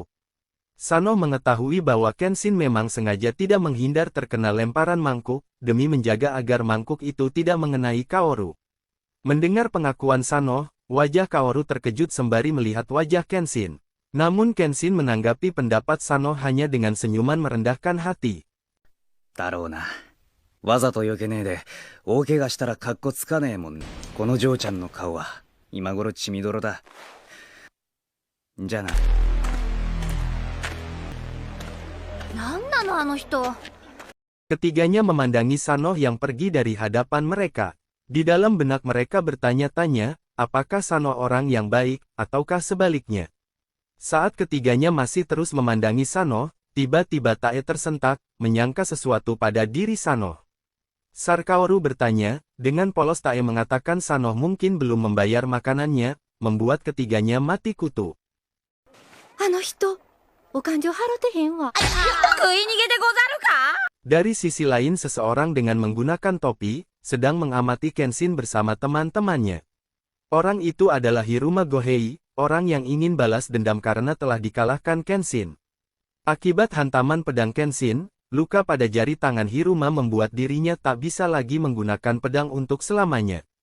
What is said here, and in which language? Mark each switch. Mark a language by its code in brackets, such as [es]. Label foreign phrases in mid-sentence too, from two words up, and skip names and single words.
[id] Sano mengetahui bahwa Kenshin memang sengaja tidak menghindar terkena lemparan mangkuk, demi menjaga agar mangkuk itu tidak mengenai Kaoru. Mendengar pengakuan Sano, wajah Kaoru terkejut sembari melihat wajah Kenshin. Namun Kenshin menanggapi pendapat Sano hanya dengan senyuman merendahkan hati. [ja] だろうな。わざと避けねえで、大怪我したらカッコつかねえもんね。この嬢ちゃんの顔は、今頃血みどろだ。じゃあな。なんなのあの人。 [id] Ketiganya memandangi Sano yang pergi dari hadapan mereka. Di dalam benak mereka bertanya-tanya, apakah Sano orang yang baik, ataukah sebaliknya. Saat ketiganya masih terus memandangi Sano, tiba-tiba Tae tersentak, menyangka sesuatu pada diri Sano. Sarkaoru bertanya, dengan polos Tae mengatakan Sano mungkin belum membayar makanannya, membuat ketiganya mati kutu. [ja] あの人、お勘定払ってへんわ。食い逃げでござるか? [id] Dari sisi lain seseorang dengan menggunakan topi, sedang mengamati Kenshin bersama teman-temannya. Orang itu adalah Hiruma Gohei, orang yang ingin balas dendam karena telah dikalahkan Kenshin. Akibat hantaman pedang Kenshin, luka pada jari tangan Hiruma membuat dirinya tak bisa lagi menggunakan pedang untuk selamanya.